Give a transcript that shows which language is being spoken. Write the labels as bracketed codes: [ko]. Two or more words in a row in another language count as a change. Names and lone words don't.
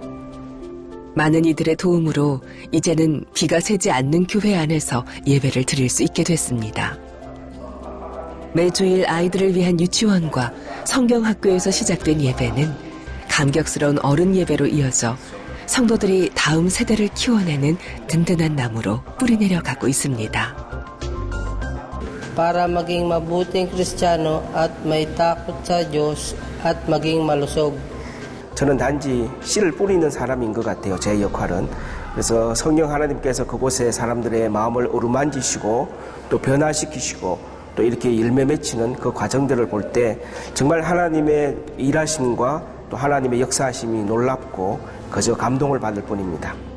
[ko] 많은 이들의 도움으로 이제는 비가 새지 않는 교회 안에서 예배를 드릴 수 있게 됐습니다. 매주일 아이들을 위한 유치원과 성경학교에서 시작된 예배는 감격스러운 어른 예배로 이어져 성도들이 다음 세대를 키워내는 든든한 나무로 뿌리내려가고 있습니다. [tl] Para maging mabuting Kristiyano at may takot sa Diyos at maging malusog. [ko] 저는 단지 씨를 뿌리는 사람인 것 같아요. 제 역할은. 그래서 성령 하나님께서 그곳에 사람들의 마음을 어루만지시고 또 변화시키시고 또 이렇게 열매 맺히는 그 과정들을 볼 때 정말 하나님의 일하심과 또 하나님의 역사하심이 놀랍고 그저 감동을 받을 뿐입니다.